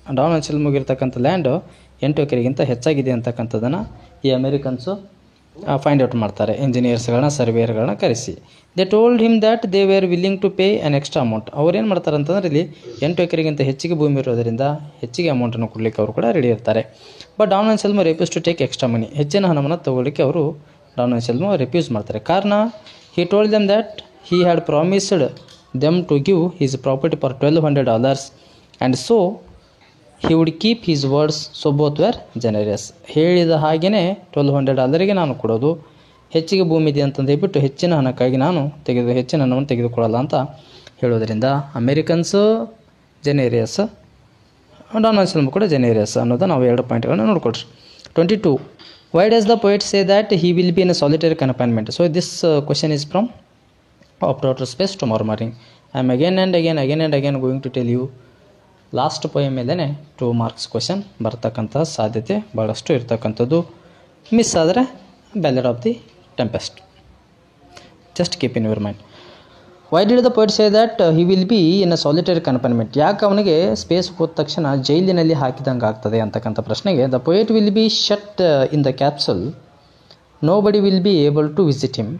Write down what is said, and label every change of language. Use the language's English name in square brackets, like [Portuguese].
[Kannada] Don ಅನ್ಸೆಲ್ಮೋಗೆ ಇರ್ತಕ್ಕಂಥ land 8 ಎಕರೆಗಿಂತ ಹೆಚ್ಚಾಗಿದೆ ಅಂತಕ್ಕಂಥದ್ದನ್ನು ಈ ಅಮೇರಿಕನ್ಸು ಫೈಂಡ್ ಔಟ್ ಮಾಡ್ತಾರೆ, ಇಂಜಿನಿಯರ್ಸ್ಗಳನ್ನ, ಸರ್ವೇಯರ್ಗಳನ್ನ ಕರೆಸಿ. [English] They told him that they were willing to pay an extra amount. [Kannada] ಅವ್ರೇನು ಮಾಡ್ತಾರೆ ಅಂತಂದರೆ ಇಲ್ಲಿ 8 ಎಕರೆಗಿಂತ ಹೆಚ್ಚಿಗೆ ಭೂಮಿ ಇರೋದರಿಂದ ಹೆಚ್ಚಿಗೆ ಅಮೌಂಟನ್ನು ಕೊಡಲಿಕ್ಕೆ ಅವರು ಕೂಡ ರೆಡಿ ಇರ್ತಾರೆ. [English] But Don Anselmo refuse to take extra money. [Kannada] ಹೆಚ್ಚಿನ ಹಣವನ್ನು ತಗೊಳ್ಳಿಕ್ಕೆ ಅವರು ಡಾನ್ ಅನ್ಸೆಲ್ಮೋ ರೆಫ್ಯೂಸ್ ಮಾಡ್ತಾರೆ. [English] ಕಾರಣ, he told them that he had promised them to give his property for $1,200 and so he would keep his words. So both were generous. [Kannada] ಹೇಳಿದ ಹಾಗೆಯೇ $1,200 ನಾನು ಕೊಡೋದು, ಹೆಚ್ಚಿಗೆ ಭೂಮಿ ಇದೆ ಅಂತಂದು ಹೇಳ್ಬಿಟ್ಟು ಹೆಚ್ಚಿನ ಹಣಕ್ಕಾಗಿ ನಾನು ಹೆಚ್ಚಿನ ಹಣವನ್ನು ತೆಗೆದುಕೊಳ್ಳಲ್ಲ ಅಂತ ಹೇಳೋದರಿಂದ ಅಮೇರಿಕನ್ಸು ಜೆನೇರಿಯಸ್, ಡಾನ್ ಅನ್ಸೆಲ್ಮೋ ಕೂಡ ಜೆನೇರಿಯಸ್ ಅನ್ನೋದು ನಾವು 2 ಪಾಯಿಂಟ್ಗಳನ್ನ ನೋಡ್ಕೊಳ್ರಿ. [English] 22. Why does the poet say that he will be in a solitary confinement? So this question is from of outer space tomorrow morning. I am again and again going to tell you [Kannada] last poem ಮೇಲೇ 2 marks question ಬರ್ತಕ್ಕಂಥ ಸಾಧ್ಯತೆ ಭಾಳಷ್ಟು ಇರ್ತಕ್ಕಂಥದ್ದು. Miss ಆದರೆ [English] Ballad of the Tempest. Just keep in your mind. Why did the poet say that he will be in a solitary confinement? [Kannada] ಯಾಕೆ ಅವನಿಗೆ space ಹೋದ ತಕ್ಷಣ ಜೈಲಿನಲ್ಲಿ ಹಾಕಿದಂಗೆ ಆಗ್ತದೆ ಅಂತಕ್ಕಂಥ ಪ್ರಶ್ನೆಗೆ [English] The poet will be shut in the capsule, nobody will be able to visit him.